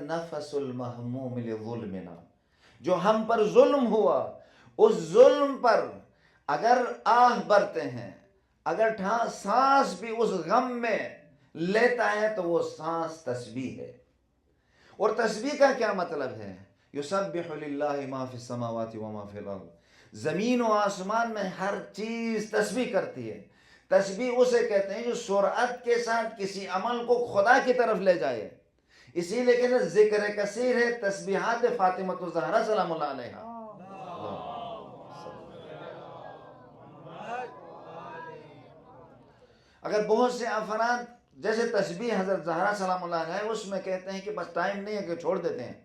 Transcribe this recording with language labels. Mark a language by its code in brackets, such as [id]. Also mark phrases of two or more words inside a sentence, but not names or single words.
[ar] نفس المحموم لظلمنا، [ur] جو ہم پر ظلم ہوا، اس ظلم پر اگر آہ برتے ہیں، اگر سانس بھی اس غم میں لیتا ہے تو وہ سانس تسبیح ہے. اور تسبیح کا کیا مطلب ہے؟ [ar] یسبح للہ ما فی السماوات و ما فی الارض، [ur] زمین و آسمان میں ہر چیز تسبیح کرتی ہے. تسبیح اسے کہتے ہیں جو سرعت کے ساتھ کسی عمل کو خدا کی طرف لے جائے. اسی لیے کہ ذکر کثیر ہے تسبیحات فاطمہ الزہرا [ar] سلام اللہ علیہا. [ur] اگر بہت سے افراد جیسے تسبیح حضرت زہرا [ar] سلام اللہ علیہ [ur] اس میں کہتے ہیں کہ بس ٹائم نہیں ہے کہ چھوڑ دیتے ہیں.